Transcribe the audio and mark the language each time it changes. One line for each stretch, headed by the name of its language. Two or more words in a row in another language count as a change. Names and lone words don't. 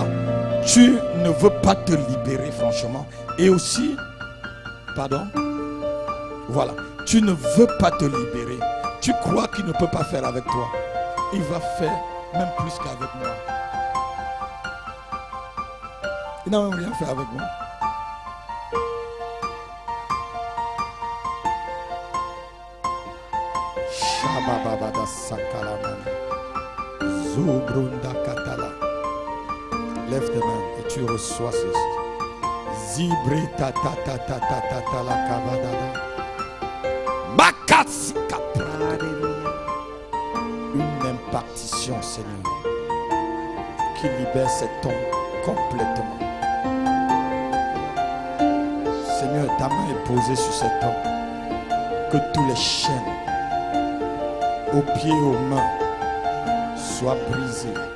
French: Tu ne veux pas te libérer franchement. Et aussi, pardon, voilà, tu ne veux pas te libérer. Tu crois qu'il ne peut pas faire avec toi. Il va faire même plus qu'avec moi. Il n'a même rien fait avec moi. Shabababada sakalamana. Zubrunda katala. Lève tes mains et tu reçois ceci. Zibre ta ta ta ta ta ta ta la kabadada. Makatsi kapra. Une impartition, Seigneur, qui libère cet homme complètement. Seigneur, ta main est posée sur cet homme. Que tous les chaînes, aux pieds et aux mains, soient brisées.